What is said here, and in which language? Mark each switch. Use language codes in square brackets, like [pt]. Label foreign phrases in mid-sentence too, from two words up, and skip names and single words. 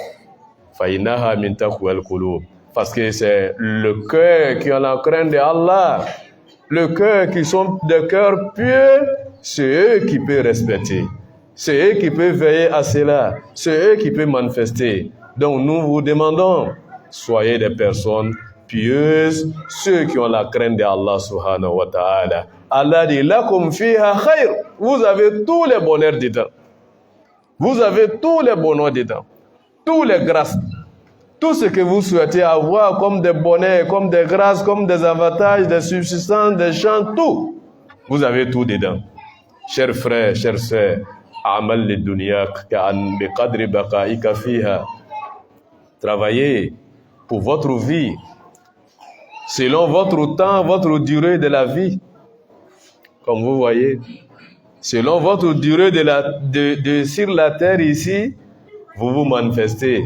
[fr] Parce que c'est le cœur qui a la crainte de Allah, le cœur qui sont des cœurs pieux, c'est eux qui peuvent respecter, c'est eux qui peuvent veiller à cela, c'est eux qui peuvent manifester. Donc nous vous demandons, soyez des personnes pieuses, ceux qui ont la crainte de Allah [ar] سبحانه وتعالى. [fr] Allah dit, [ar] لكم فيها خير, [fr] vous avez tous les bonheurs dedans. Vous avez tous les bonheurs dedans, tous les grâces, Tout ce que vous souhaitez avoir comme des bonnets, comme des grâces, comme des avantages, des subsistances, des champs, tout. Vous avez tout dedans. Chers frères, chères sœurs, [ar] اعمل لدنياك كأن بقدر بقائك فيها. [fr] Travaillez pour votre vie, selon votre temps, votre durée de la vie. Comme vous voyez, selon votre durée sur la terre ici, vous vous manifestez.